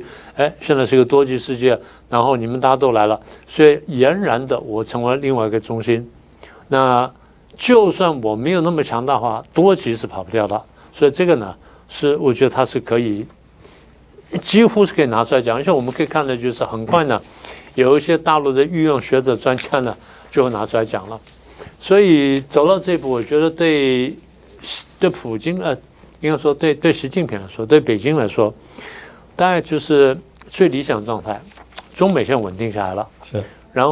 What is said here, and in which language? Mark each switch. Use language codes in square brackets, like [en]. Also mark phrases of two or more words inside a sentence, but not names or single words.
[zh] 哎，現在是一個多極世界，然後你們大家都來了，所以儼然的我成為另外一個中心。那就算我沒有那麼強大化，多極是跑不掉的。所以這個呢，是我覺得它是可以，幾乎是可以拿出來講。而且我們可以看的就是很快呢，有一些大陸的御用學者專家呢就會拿出來講了。所以走到這一步，我覺得對普京應該說對習近平來說，對北京來說，大概就是最理想狀態。中美現在穩定下來了，是，然